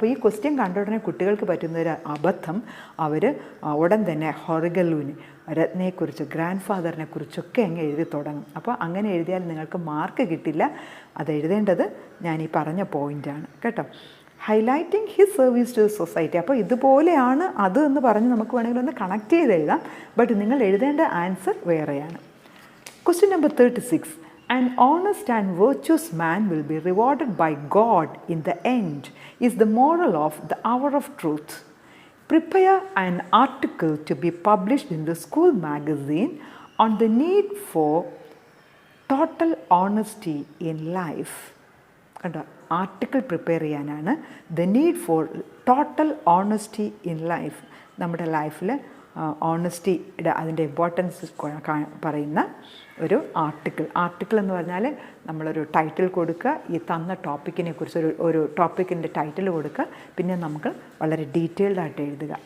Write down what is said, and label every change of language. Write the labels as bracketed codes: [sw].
[ml] അപ്പോൾ ഈ ക്വസ്റ്റ്യൻ കണ്ട ഉടനെ കുട്ടികൾക്ക് പറ്റുന്നൊരു അബദ്ധം, അവർ ഉടൻ തന്നെ ഹൊറിഗലൂന് രത്നയെക്കുറിച്ച്, ഗ്രാൻഡ് ഫാദറിനെ കുറിച്ചൊക്കെ അങ്ങ് എഴുതി തുടങ്ങും. അപ്പോൾ അങ്ങനെ എഴുതിയാൽ നിങ്ങൾക്ക് മാർക്ക് കിട്ടില്ല. അത് എഴുതേണ്ടത് ഞാൻ ഈ പറഞ്ഞ പോയിൻ്റാണ് കേട്ടോ. [en] Highlighting his service to society. [ml] അപ്പോൾ ഇതുപോലെയാണ് അത് എന്ന് പറഞ്ഞ് നമുക്ക് വേണമെങ്കിൽ ഒന്ന് കണക്ട് ചെയ്ത് എഴുതാം. ബട്ട് നിങ്ങൾ എഴുതേണ്ട ആൻസർ വേറെയാണ്. [en] Question number 36. An honest and virtuous man will be rewarded by God in the end is the moral of the hour of truth. Prepare an article to be published in the school magazine on the need for total honesty in life. [ml] കണ്ടോ, article prepare ചെയ്യാനാണ് [en] The need for total honesty in life. [ml] നമ്മുടെ ലൈഫിൽ ഓണസ്റ്റിയുടെ അതിൻ്റെ importance പറയുന്ന ഒരു article എന്ന് പറഞ്ഞാൽ നമ്മളൊരു ടൈറ്റിൽ കൊടുക്കുക, ഈ തന്ന ടോപ്പിക്കിനെ കുറിച്ച് ഒരു ടോപ്പിക്കിൻ്റെ ടൈറ്റിൽ കൊടുക്കുക, പിന്നെ നമുക്ക് വളരെ ഡീറ്റെയിൽഡ് ആയിട്ട് എഴുതുക.